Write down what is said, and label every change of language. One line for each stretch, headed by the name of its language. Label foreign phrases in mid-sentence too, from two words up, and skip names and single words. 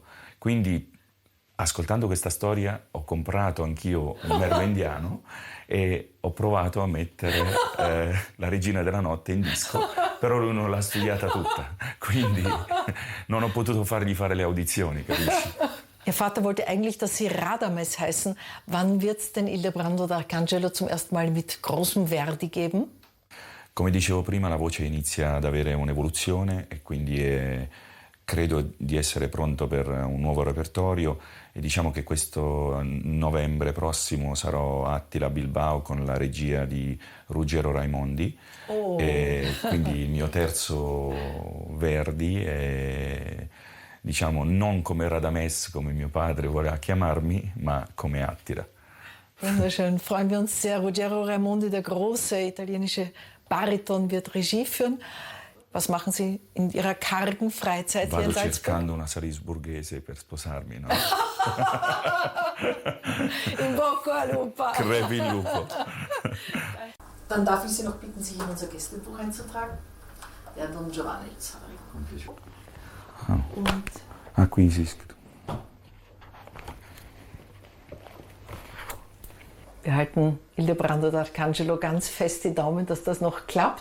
Italian: Quindi ascoltando questa storia ho comprato anch'io il merlo indiano e ho provato a mettere la Regina della Notte in disco, però lui non l'ha studiata tutta, quindi non ho potuto fargli fare le audizioni, capisci?
German: Ihr Vater wollte eigentlich, dass Sie Radames heißen. Wann wird es denn Ildebrando d'Arcangelo zum ersten Mal mit großem Verdi geben?
Italian: Come dicevo prima, la voce inizia ad avere un'evoluzione e quindi credo di essere pronto per un nuovo repertorio e diciamo che questo novembre prossimo sarò a Attila Bilbao con la regia di Ruggero Raimondi e quindi il mio terzo Verdi è diciamo non come Radames, come mio padre voleva chiamarmi, ma come Attila.
German: Wunderschön, freuen wir uns sehr. Ruggero Raimondi, der große italienische Bariton, wird Regie führen. Was machen Sie in Ihrer kargen Freizeit hier in
Italian: Vado
German: Salzburg?
Italian: cercando una salisburghese per sposarmi, no? In bocca al lupo. Crepi il lupo.
German: Dann darf ich Sie noch bitten, sich in unser Gästebuch einzutragen. Der Don Giovanni Zari. Und
Italian: Qui esiste.
German: wir halten Ildebrando d'Arcangelo ganz fest die Daumen, dass das noch klappt.